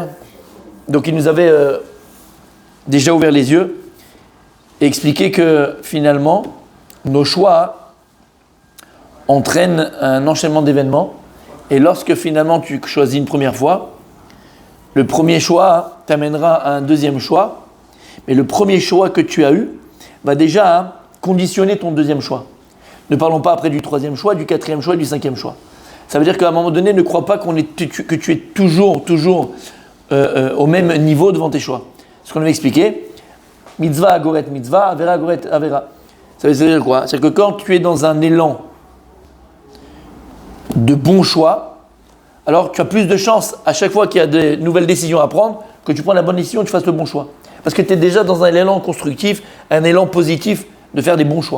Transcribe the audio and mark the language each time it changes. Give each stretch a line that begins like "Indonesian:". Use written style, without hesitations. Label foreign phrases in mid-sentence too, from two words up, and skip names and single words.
French: Donc il nous avait déjà ouvert les yeux et expliqué que finalement nos choix entraînent un enchaînement d'événements, et lorsque finalement tu choisis une première fois, le premier choix t'amènera à un deuxième choix, mais le premier choix que tu as eu va déjà conditionner ton deuxième choix. Ne parlons pas après du troisième choix, du quatrième choix et du cinquième choix. Ça veut dire qu'à un moment donné, ne crois pas que tu es toujours au même niveau devant tes choix. Ce qu'on avait expliqué,
Hebrew: מצווה גוררת מצווה, עבירה גוררת עבירה.
French: Ça veut dire quoi? C'est-à-dire que quand tu es dans un élan de bons choix, alors tu as plus de chances à chaque fois qu'il y a de nouvelles décisions à prendre, que tu prends la bonne décision et que tu fasses le bon choix. Parce que tu es déjà dans un élan constructif, un élan positif de faire des bons choix.